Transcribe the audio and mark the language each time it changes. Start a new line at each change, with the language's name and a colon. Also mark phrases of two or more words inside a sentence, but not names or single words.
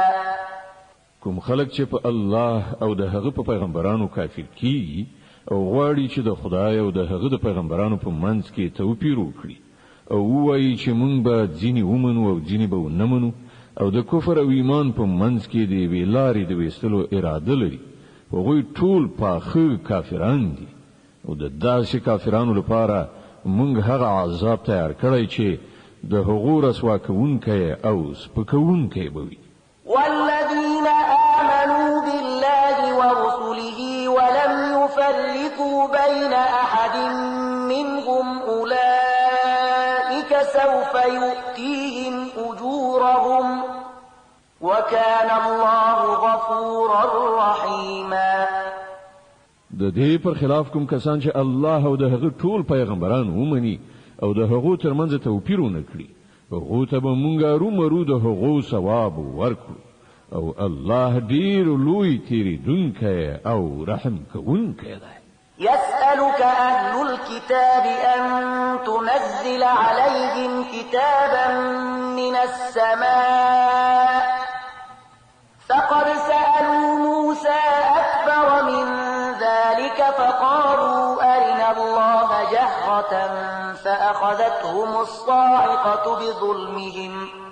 Pashto: کوم خلک چې په الله او د هغه په پیغمبرانو کافر کیږي او غواړي چې د خدای او د هغه د پیغمبرانو په منځ کې توپیر وکړي او وایي چې مونږ به ځینې ومنو او ځینې به ونه منو او د کفر او ایمان په منځ کې د یوې لارې د ویستلو اراده لري هغوی ټول پاخه کافران دي او د داسې کافرانو لپاره مونږ هغه عذاب تیار کړی چې د هغو رسوا کوونکی او سپکوونکی به وي.
Arabic: والذين آمنوا بالله ورسله ولم يفرقوا بين أحد منهم أولئك سوف يؤتيهم أجورهم وكان الله غفورا رحيما.
Pashto: د دې پر خلاف کوم کسان چې الله او د هغه ټول پیغمبران ومني او د هغو ترمنځ توپیر ونه کړي هغو ته به مونږ رومرو د هغو ثواب ورکړو او الله ډیر لوی تیریدونکی او رحم کوونکی دی.
Arabic: يسألك أهل الكتاب أن تنزل عليهم كتابا من السماء فقد سألوا موسى أكبر من ذلك فقالوا أرنا الله جهرة فأخذتهم الصاعقة بظلمهم